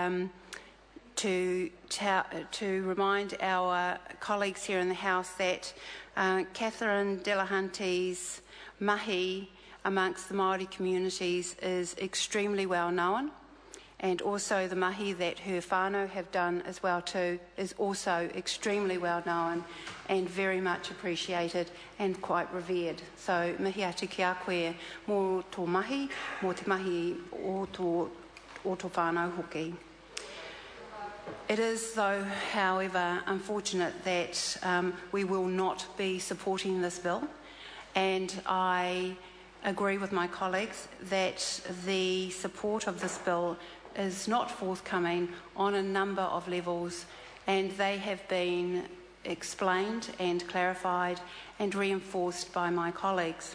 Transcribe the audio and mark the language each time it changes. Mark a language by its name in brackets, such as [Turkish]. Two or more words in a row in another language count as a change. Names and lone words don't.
[English] remind our colleagues here in the House that Catherine Delahunty's mahi amongst the Māori communities is extremely well known, and also the mahi that her whānau have done as well too is also extremely well known and very much appreciated and quite revered. [Māori] So mihi atu ki a koe mō tō mahi, mō te mahi o tō whānau hoki. [English] It is, though, however, unfortunate that we will not be supporting this bill, and I agree with my colleagues that the support of this bill is not forthcoming on a number of levels, and they have been explained and clarified and reinforced by my colleagues.